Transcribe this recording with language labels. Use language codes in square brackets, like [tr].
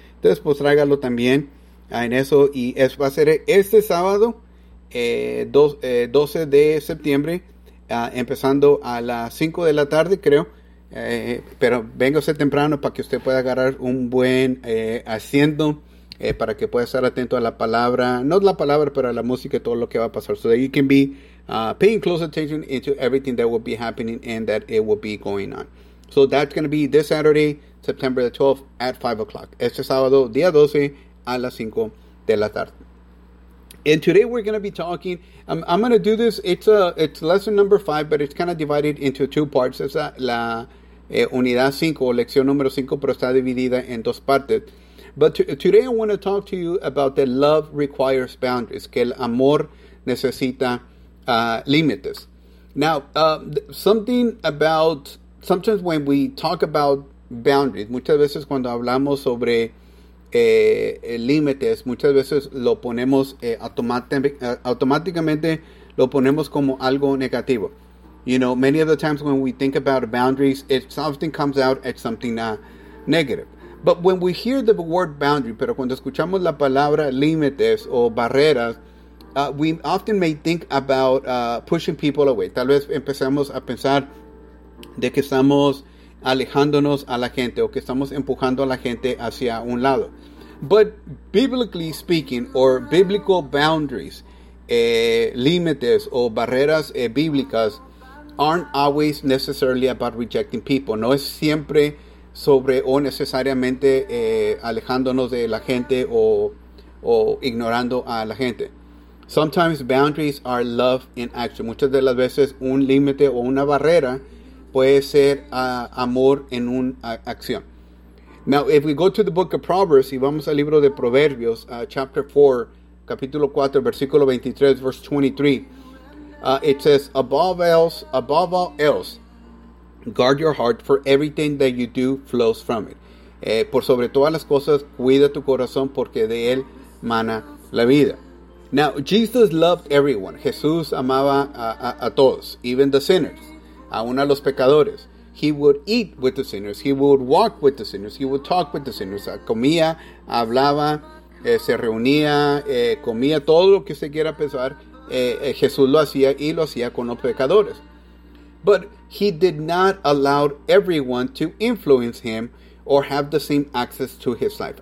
[es] Entonces, pues tráigalo también en eso. Y es, va a ser este sábado, 12 de septiembre, empezando a las 5 de la tarde, creo. Pero véngase temprano para que usted pueda agarrar un buen asiento, para que pueda estar atento a la palabra, no la palabra, pero a la música y todo lo que va a pasar. [en] So that you can be paying close attention into everything that will be happening and that it will be going on. So that's going to be this Saturday, September the 12th at 5 o'clock. [es] Este sábado, día 12, a las 5 de la tarde. [en] And today we're going to be talking, I'm going to do this, it's lesson number 5, but it's kind of divided into two parts. [es] Es la unidad 5, lección número 5, pero está dividida en dos partes. [en] But today I want to talk to you about that love requires boundaries, [es] que el amor necesita límites. [en] Now, something about, sometimes when we talk about boundaries, [es] muchas veces cuando hablamos sobre límites, muchas veces lo ponemos automáticamente lo ponemos como algo negativo. [en] You know, many of the times when we think about boundaries, it something comes out as something negative. But when we hear the word boundary, [es] pero cuando escuchamos la palabra límites o barreras, [en] we often may think about pushing people away. [es] Tal vez empezamos a pensar de que estamos alejándonos a la gente o que estamos empujando a la gente hacia un lado. [en] But biblically speaking, or biblical boundaries, [es] límites o barreras bíblicas, [en] aren't always necessarily about rejecting people. [es] No es siempre sobre o necesariamente alejándonos de la gente o ignorando a la gente. [en] Sometimes boundaries are love in action. [es] Muchas de las veces un límite o una barrera puede ser amor en una acción. [en] Now, if we go to the book of Proverbs, [es] y vamos al libro de Proverbios, [en] chapter 4, [es] capítulo 4, versículo 23, [en] verse 23. It says, above all else, guard your heart, for everything that you do flows from it. [es] Por sobre todas las cosas, cuida tu corazón, porque de él mana la vida. [en] Now, Jesus loved everyone. [es] Jesús amaba a todos, [en] even the sinners, [es] aun a los pecadores. [en] He would eat with the sinners. He would walk with the sinners. He would talk with the sinners. [es] Comía, hablaba, se reunía, comía, todo lo que usted quiera pensar. Jesús lo hacía y lo hacía con los pecadores. [en] But he did not allow everyone to influence him or have the same access to his life.